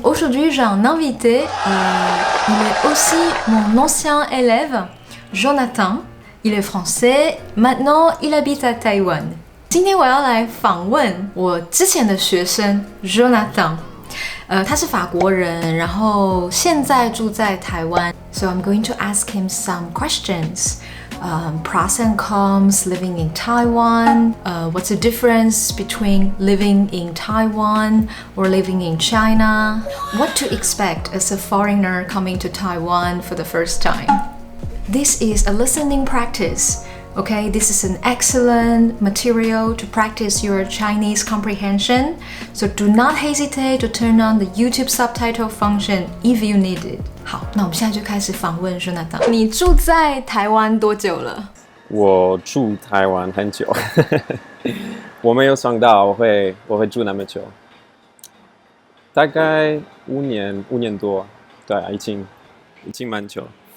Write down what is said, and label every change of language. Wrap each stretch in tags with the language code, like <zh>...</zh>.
<fr>Aujourd'hui, j'ai un invité. Il est aussi mon ancien élève, Jonathan. Il est français. Maintenant, il habite à Taïwan.</fr> <zh>今天我要来访问我之前的学生 Jonathan。他是法国人，然后现在住在台湾。</zh> <en>So I'm going to ask him some questions. Pros and cons living in Taiwan. What's the difference between living in Taiwan or living in China? What to expect as a foreigner coming to Taiwan for the first time? This is a listening practice. Okay, this is an excellent material to practice your Chinese comprehension. So do not hesitate to turn on the YouTube subtitle function if you need it.</en> <zh>好，那我们现在就开始访问 Jonathan。你住在台湾多久了？我住台湾很久，我没有想到我会住那么久，大概5年多，对啊，已经蛮久。</zh>